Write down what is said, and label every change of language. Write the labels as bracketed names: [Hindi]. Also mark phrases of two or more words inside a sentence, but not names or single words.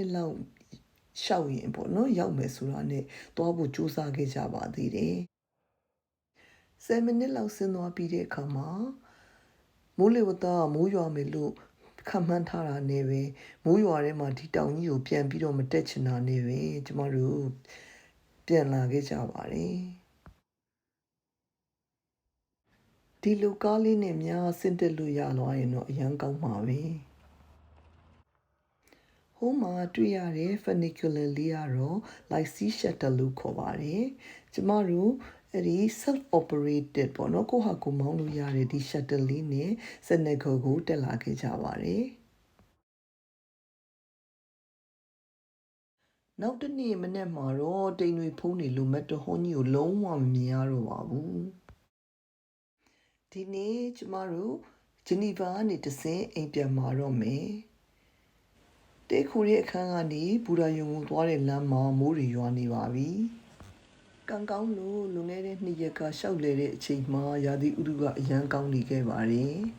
[Burmese] စ်လောက်ရှောက်ရင်ပေါ့နော်ရောက်မယ်ဆိုတာနဲ့တွားဖို့ကြိုးစားခဲ့ကြပါသေးတယ်10မိနစ်လောက်ဆင်းသွားပြီးတဲ့အခါမှာမိုးလေဝသမိုးရွာမယ်လို့ခန့်မှန်းထားတာနဲ့ပဲမိုးရွာထဲမှာဒီတောင်ကြီးကိုပြန်ပြီးတော့မတက်ချင်တာနဲ့ပဲကျမတို့ပြန်လာခဲ့ကြပါတယ် ဒီလိုကားလေးနဲ့များဆင်းတက်လို့ရသွားရင်တော့အရန်ကောင်းပါပဲဟိုမှာတွေ့ရတဲ့ funicular လေးကတော့ [English] like sea shuttle [Burmese] လို့ခေါ်ပါတယ်ကျမတို့အဲ့ဒီ [English] self operated [Burmese] ပေါ့နော်ကိုဟာကိုမောင်းလို့ရတဲ့ဒီ shuttle လေးနဲ့စနေဂိုကိုတက်လာခဲ့ကြပါတယ် နောက်တနေ့မနေ့မှာတော့တိမ်တွေဖုံးနေလို့မက်တဟွန်ကြီးကိုလုံးဝမမြင်ရတော့ပါဘူးဒီနေ့ကျမတို့ဂျနီဗာကနေတဆင့်အိမ်ပြန်มาတော့မယ်တေခိုရဲ့အခန်းကနေဘူရာယုံကိုသွားတဲ့လမ်းမှာမိုးတွေရွာနေပါပြီကံကောင်းလို့လွန်ခဲ့တဲ့2ရက်ကရှောက်လေတဲ့အချိန်မှာရာသီဥတုကအရန်ကောင်းနေခဲ့ပါတယ်